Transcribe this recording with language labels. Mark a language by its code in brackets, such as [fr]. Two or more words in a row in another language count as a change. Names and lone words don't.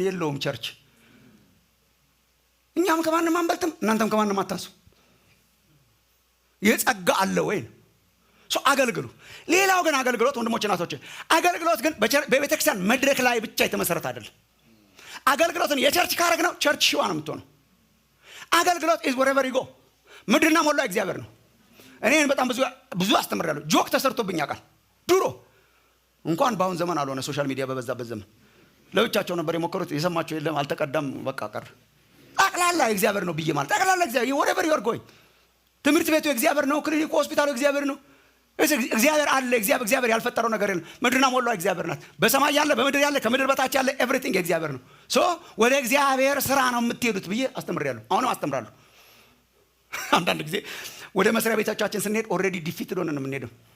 [am] የለውም ቸርች። እኛም ከማንም አንበልጥም፣ እናንተም ከማንም አታንሱ። የጸጋ አለ ወይ? አገልግሉ። ሌላው ግን አገልግሎት ወንድሞች እናቶች፣ አገልግሎት ግን በቤተ ክርስቲያን መድረክ ላይ ብቻ የተመሰረተ አይደለም። አገልግሎትን የቸርች ካረግ ነው ቸርች ሽዋ ነው የምትሆነው። አገልግሎት [en] is wherever you go። [am] ምድርና ሞላ እግዚአብሔር ነው። እኔን በጣም ብዙ አስተምራለሁ። ጆክ ተሰርቶብኝ ያውቃል። ድሮ እንኳን በአሁን ዘመን አልሆነ ሶሻል ሚዲያ በበዛበት ዘመን ለብቻቸው ነበር የሞከሩት። የሰማቸው የለም፣ አልተቀዳም፣ በቃ ቀር። ጠቅላላ እግዚአብሔር ነው ብዬ ማለት ጠቅላላ እግዚአብሔር [en] wherever you are going። [am] ትምህርት ቤቱ እግዚአብሔር ነው፣ ክሊኒኩ ሆስፒታሉ እግዚአብሔር ነው። እግዚአብሔር አለ። እግዚአብሔር ያልፈጠረው ነገር የለም። ምድርና ሞላው እግዚአብሔር ናት። በሰማይ ያለ በምድር ያለ ከምድር በታች ያለ ኤቭሪቲንግ እግዚአብሔር ነው። ወደ እግዚአብሔር ስራ ነው የምትሄዱት ብዬ አስተምራለሁ። አሁንም አስተምራለሁ። አንዳንድ ጊዜ ወደ መስሪያ ቤቶቻችን ስንሄድ [en] already defeat [am] ሆነን ነው የምንሄደው።